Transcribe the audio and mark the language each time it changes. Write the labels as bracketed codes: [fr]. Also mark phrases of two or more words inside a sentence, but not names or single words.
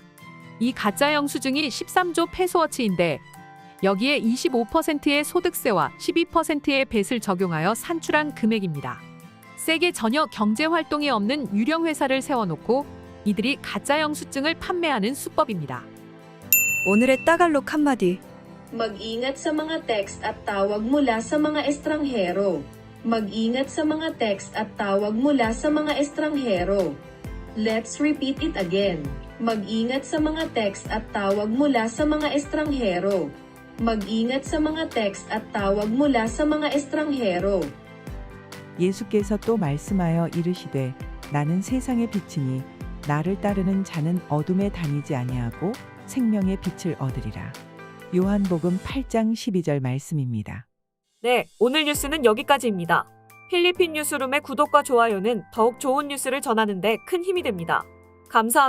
[ko] 이 가짜 영수증이 13조 페소어치인데 여기에 25%의 소득세와 12%의 뱃을 적용하여 산출한 금액입니다. 세계 전혀 경제 활동이 없는 유령 회사를 세워놓고 이들이 가짜 영수증을 판매하는 수법입니다. 오늘의 따갈록 한마디. [tl] Mag-ingat sa mga text at tawag mula sa mga estranghero. Mag-ingat sa mga text at tawag mula sa mga estranghero. [en] Let's repeat it again. [tl] Mag-ingat sa mga text at tawag mula sa mga estranghero. Mag-ingat sa mga text at tawag mula sa mga estranghero. [ko] 예수께서 또 말씀하여 이르시되 나는 세상의 빛이니 나를 따르는 자는 어둠에 다니지 아니하고 생명의 빛을 얻으리라. 요한복음 8장 12절 말씀입니다. 네, 오늘 뉴스는 여기까지입니다. 필리핀 뉴스룸의 구독과 좋아요는 더욱 좋은 뉴스를 전하는 데 큰 힘이 됩니다.